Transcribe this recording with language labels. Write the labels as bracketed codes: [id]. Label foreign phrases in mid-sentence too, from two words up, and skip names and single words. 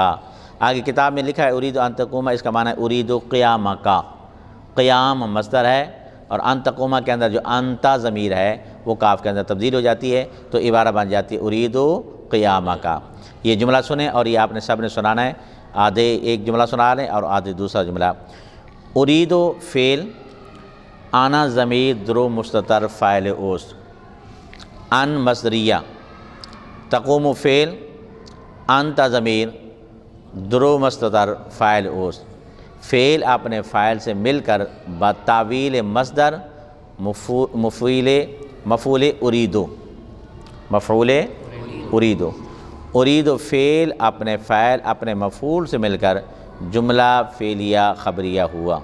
[ur] آگے کتاب میں لکھا ہے [ar] ارید ان تقوم، [ur] اس کا معنی ہے [ar] ارید قیام [ur] کا، قیام مصدر ہے، اور [ar] ان تقوم [ur] کے اندر جو انتا ضمیر ہے وہ کاف کے اندر تبدیل ہو جاتی ہے، تو عبارہ بن جاتی ہے [ar] ارید قیام [ur] کا۔ یہ جملہ سنیں اور یہ آپ نے سب نے سنانا ہے، آدھے ایک جملہ سنا لیں اور آدھے دوسرا جملہ۔ [fa] ارید فعل، انا ضمیر درو مستتر فاعل اوست، ان مصدریہ، تقوم فعل، انت ضمیر درو مستتر فاعل اوست۔ [ur] فعل اپنے فاعل سے مل کر بتاویل مصدر مفعول اریدو، مفعول اریدو، ارید فعل اپنے فاعل اپنے مفعول سے مل کر جملہ فعلیہ خبریہ ہوا۔